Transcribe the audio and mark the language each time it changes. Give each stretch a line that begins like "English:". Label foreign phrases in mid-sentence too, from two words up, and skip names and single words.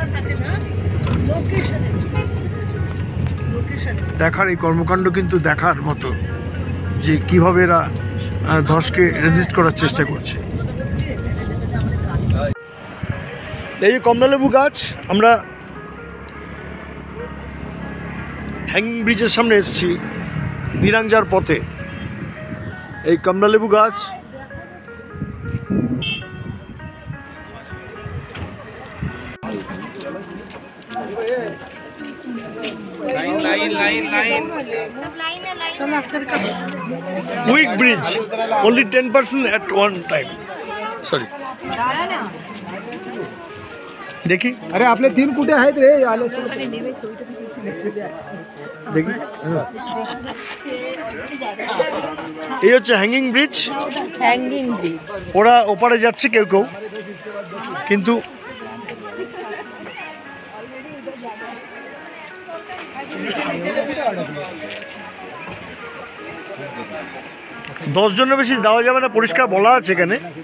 Bangla: দেখার এই কর্মকাণ্ড কিন্তু দেখার মতো, যে কীভাবে এরা ধসকে রেজিস্ট করার চেষ্টা করছে। এই যে কমলালেবু গাছ, আমরা হ্যাঙ্গিং ব্রিজের সামনে এসেছি দিরাং যাওয়ার পথে। এই কমলালেবু গাছ
English: weak bridge, only 10% at one time. Sorry.
Marathi: देखी अरे आपले 3 कुठे आहेत रे आले
Bangla: দেখি এই হচ্ছে হ্যাঙ্গিং ব্রিজ। হ্যাঙ্গিং ব্রিজ। ওরা ওপারে যাচ্ছে কেউ কেউ, কিন্তু দশ জনের বেশি দেওয়া যাবে না, পরিষ্কার বলা আছে এখানে।